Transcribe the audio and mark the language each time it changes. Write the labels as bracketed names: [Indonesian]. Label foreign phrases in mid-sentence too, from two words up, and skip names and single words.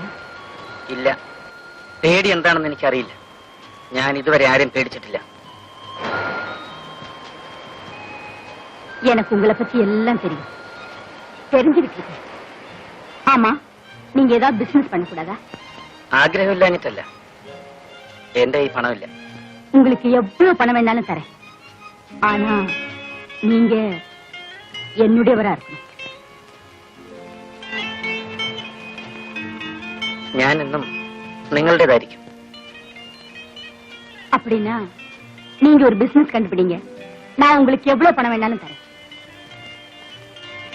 [Malayalam] ഇല്ല, പേടി എന്താണെന്ന് എനിക്കറിയില്ല. ഞാൻ ഇതുവരെ ആരും പേടിച്ചിട്ടില്ല. [Tamil] எனக்கு உங்களை பத்தி எல்லாம் தெரியும், தெரிஞ்சுக்கிட்டு இருக்கேன். ஆமா, நீங்க ஏதாவது பிசினஸ் பண்ணக்கூடாதா? [Malayalam] ആഗ്രഹമില്ലാഞ്ഞിട്ടല്ല, എന്റെ ഈ പണമില്ല. [Tamil] உங்களுக்கு எவ்வளவு பணம் வேணாலும் தரேன், ஆனா நீங்க என்னுடையவரா இருக்கணும். [Malayalam] ഞാൻ എന്നും നിങ്ങളുടേതായിരിക്കും. [Tamil] அப்படின்னா நீங்க ஒரு பிசினஸ் கண்டுபிடிங்க, நான் உங்களுக்கு எவ்வளவு பணம் வேணாலும் தரேன்.